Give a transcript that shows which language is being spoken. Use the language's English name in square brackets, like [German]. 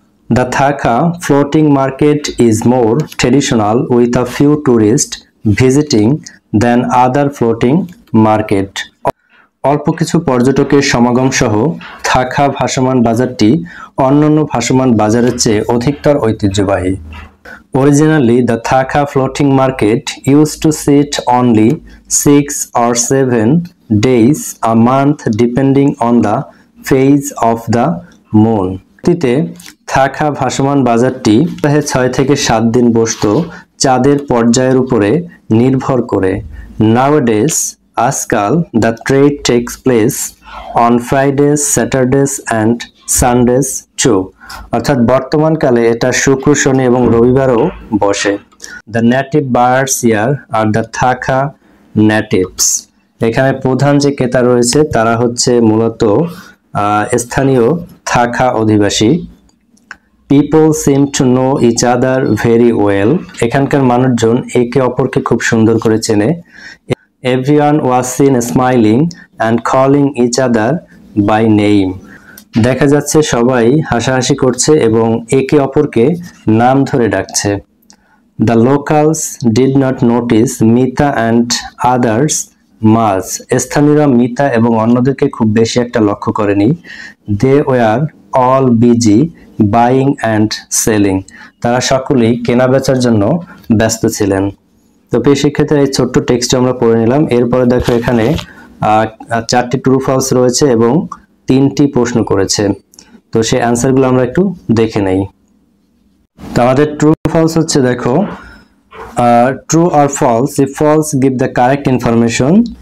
[English] The থাকা floating market is more traditional with a few tourist visiting than other floating market. [Bangla] অল্প কিছু পর্যটকের সমাগম সহ থাকা ভাসমান বাজারটি অন্যান্য ভাসমান বাজারের চেয়ে অধিকতর ঐতিহ্যবাহী। [English] Originally, the Thaka floating market used to sit only 6 or 7 days a month depending on the phase of the moon. [Bangla] থাকা ভাসমান বাজারটি 6 থেকে 7 দিন বসতো চাঁদের পর্যায়ের উপরে নির্ভর করে। [English] Nowadays, [Bangla] আজকাল [English] the trade takes place on Fridays, Saturdays and Sundays too. [Bangla] অর্থাৎ বর্তমানকালে এটা শুক্র, শনি এবং রবিবারও বসে। [English] The native buyers here are the Thaka natives. [Bangla] এখানে প্রধান যে ক্রেতা রয়েছে তারা হচ্ছে মূলত স্থানীয় থাকা অধিবাসী। [English] People seem to know each other very well. [Bangla] এখানকার মানুষজন একে অপরকে খুব সুন্দর করে চেনে। [English] Everyone was seen smiling and calling each other by name. [Bangla] দেখা যাচ্ছে সবাই হাসাহাসি করছে এবং একে অপরকে নাম ধরে ডাকছে। [English] The locals did not notice Mita and others much. [Bangla] স্থানীয়রা মিতা এবং অন্যদেরকে খুব বেশি একটা লক্ষ্য করেনি। [English] They were all busy buying and selling. [Bangla] তারা সকলেই কেনাবেচার জন্য ব্যস্ত ছিলেন। তো প্রিয় শিক্ষার্থীরা, এই ছোট্ট টেক্সট আমরা পড়ে নিলাম। এরপরে দেখো এখানে 4টি ট্রু ফলস রয়েছে এবং 3টি প্রশ্ন করেছে। তো সেই অ্যান্সারগুলো আমরা একটু দেখে নেই। তো আমাদের ট্রু ফলস হচ্ছে, দেখো [English] True or false, if false give the correct information.